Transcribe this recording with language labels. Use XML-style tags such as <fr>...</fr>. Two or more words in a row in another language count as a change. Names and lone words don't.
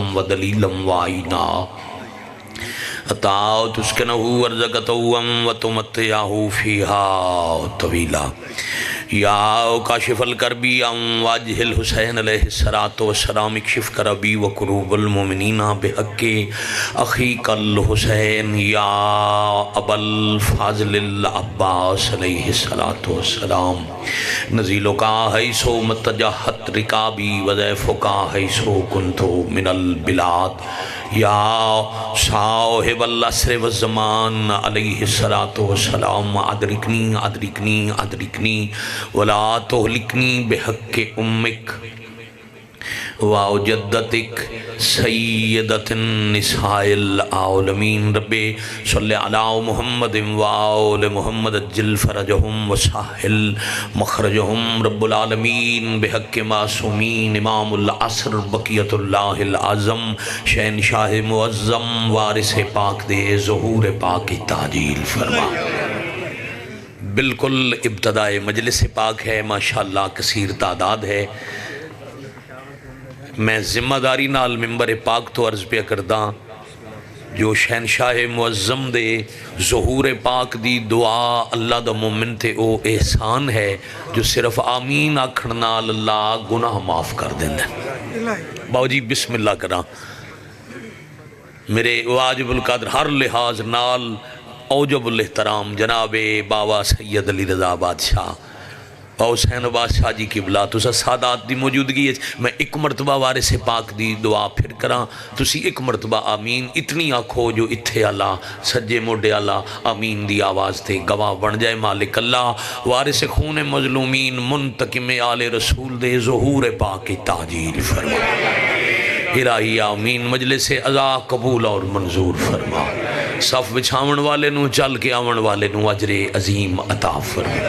<ar>ودلیلا وعینا حتی تسکنہ ارضک طوعا وتمتعہ فیہا طویلا یا کاشف الکربی عن واجہ الحسین علیہ السلام اکشف کربی وکروب المؤمنین بحق اخیک الحسین یا ابا الفاضل العباس علیہ السلام نزیلکا حیثو متجہت رکابی وضیفکا حیثو کنتو من البلاد یا صاحب العصر والزمان علیہ السلام ادرکنی ادرکنی ادرکنی ولا تہلکنی بحق امک وجدتک سیدت النساء العالمین رب صلی علی محمد وآل محمد اجل فرجہم وسہل مخرجہم رب العالمین بحق معصومین امام العصر بقیت اللہ العظم</ar> <pa>شہنشاہ معظم وارث پاک دے ظہور پاک تعجیل فرما۔</pa> <ur>بالکل ابتدائے مجلس پاک ہے، ماشاءاللہ کثیر تعداد ہے۔</ur> <pa>میں ذمہ داری نال ممبر پاک تو عرض پہ کرداں جو شہنشاہ معظم دے ظہور پاک دی دعا اللہ دا مومن تے او احسان ہے جو صرف آمین آکھن نال اللہ گناہ معاف کر دیندے۔ باو جی بسم اللہ کراں، میرے واجب القدر ہر لحاظ نال اوجب الاحترام جناب بابا سید علی رضا بادشاہ باو حسین بادشاہ جی قبلہ تسا سادات دی موجودگی ہے۔ میں ایک مرتبہ وارث پاک دی دعا پھر کراں، تسی ایک مرتبہ آمین اتنی آکھو جو اتھے اللہ سجے موڈے اللہ آمین دی آواز تے گواہ بن جائے۔ مالک اللہ وارث خون مظلومین منتقم آل رسول دے ظہور پاک تعجیل فرما۔ الہی آمین، مجلس عزا قبول اور منظور فرما۔ صف بچھاون والے نو چل کے آون والے نو اجر عظیم عطا فرما۔</pa>